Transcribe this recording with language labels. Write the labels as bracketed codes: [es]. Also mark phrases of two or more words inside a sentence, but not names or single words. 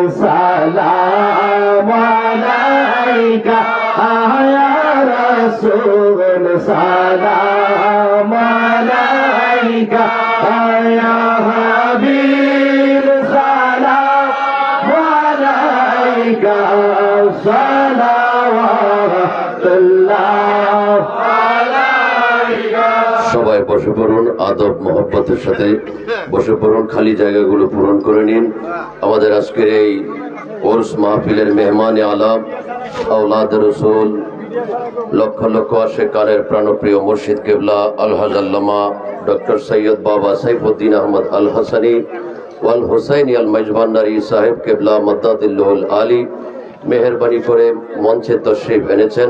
[ar] سلام علیکہ یا رسول سلام علیکہ یا حبیب سلام علیکہ صلوات اللہ علیکہ [bn] সবাই বসে পড়ুন, আদব মোহব্বতের সাথে বসে পড়ুন, খালি জায়গাগুলো পূরণ করে নিন। আমাদের আজকের এই ওরস মাহফিলের মেহমান আলাম আওলাদ রসুল লক্ষ লক্ষ আশেকানের প্রাণপ্রিয় মুর্শিদ কেবলা আলহাজ আল্লামা ডক্টর সৈয়দ বাবা সাইফুদ্দিন আহমদ আল হাসানি ওয়াল হুসাইনি আল মেজবান্ডারি সাহেব কেবলা মদ্দাদিল্লাহুল আলী মেহরবানি করে মঞ্চে তশরিফ এনেছেন।